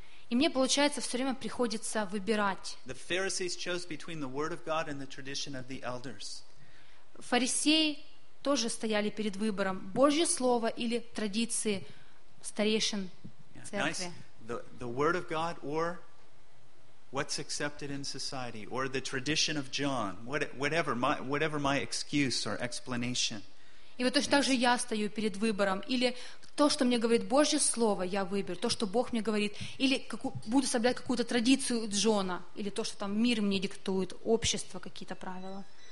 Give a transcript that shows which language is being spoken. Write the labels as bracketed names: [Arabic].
[Russian] И мне, получается, все время приходится выбирать. Фарисеи тоже стояли перед выбором: Божье Слово или традиции старейшин церкви. [English] The word of God or what's accepted in society or the tradition of John, whatever my excuse or explanation. [Russian] И вот точно так же я стою перед выбором: или то, что мне говорит Божье Слово, я выберу, то, что Бог мне говорит, или буду соблюдать какую-то традицию Джона, или то, что там мир мне диктует, общество, какие-то правила.